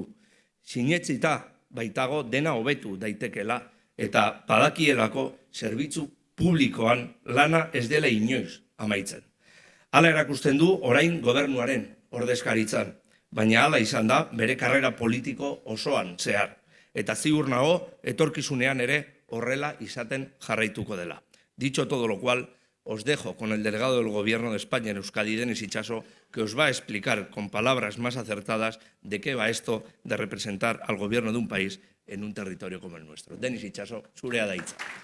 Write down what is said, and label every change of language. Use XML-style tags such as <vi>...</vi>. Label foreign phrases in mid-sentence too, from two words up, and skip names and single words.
<eu>Sinetsita baitago dena hobetu daitekela eta badakielako zerbitzu publikoan lana ez dela inoiz amaitzen. Hala erakusten du orain gobernuaren ordezkaritzan, baina hala izan da bere karrera politiko osoan zehar. Eta ziur nago etorkizunean ere horrela izaten jarraituko dela.</eu> <es>Dicho todo lo cual, os dejo con el delegado del Gobierno de España en Euskadi, Denis Itxaso, que os va a explicar con palabras más acertadas de qué va esto de representar al Gobierno de un país en un territorio como el nuestro.</es> <eu>Denis Itxaso, zurea da hitza.</eu>